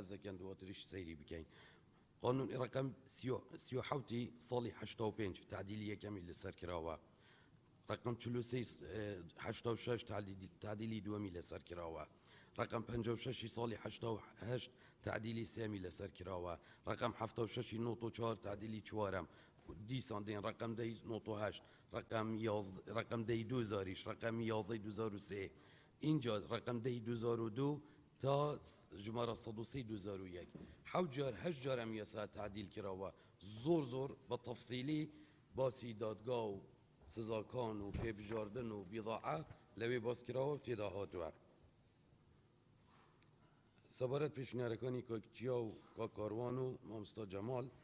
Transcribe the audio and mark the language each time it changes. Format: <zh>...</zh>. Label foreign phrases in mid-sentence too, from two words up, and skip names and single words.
<ckb>دەکەن دواتریش سەیری بکەین قانون ڕقم 37 ساڵی 85 تعدیلی یەکەمی لەسەر کراوە ڕقم 86 تعدیلی دووەمی لەسەر کراوە رقم 56 ساڵی 88 تعدیلی سێمی لەسەر کراوە رقم 76 نۆتۆ 4 تعدیلی چوارەم دیسان دێن رقم 98 رقم 2000 رقم 2003 اینجا رقم 2002 تا ژمارە 103 2001 حەوت جار هەشت جار ئەم یاسا تعدیل کراوە زۆر بە تەفسیلی باسی دادگا و سزاکان و پێبژاردن و بیضاعە لەوێ باس کراوە و تێدا هاتووە سەبارەت پێشنیارەکانی کاکچیا و کاکاروان و مامۆستا جەمال</ckb>